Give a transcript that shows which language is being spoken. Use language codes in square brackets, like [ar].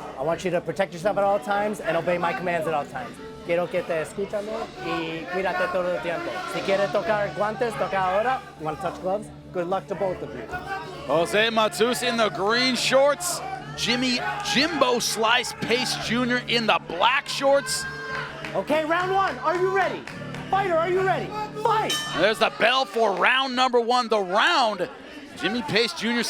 [en] I want you to protect yourself at all times and obey my commands at all times. [es] Quiero que te escuchame y cuídate todo el tiempo. Si quieres tocar guantes, toca ahora. [en] You want to touch gloves? Good luck to both of you. Jose Matus in the green shorts. Jimbo Slice Pace Jr. in the black shorts. Okay, round 1. Are you ready? Fighter, are you ready? Fight! There's the bell for round number 1. The round, Jimmie Pace Jr.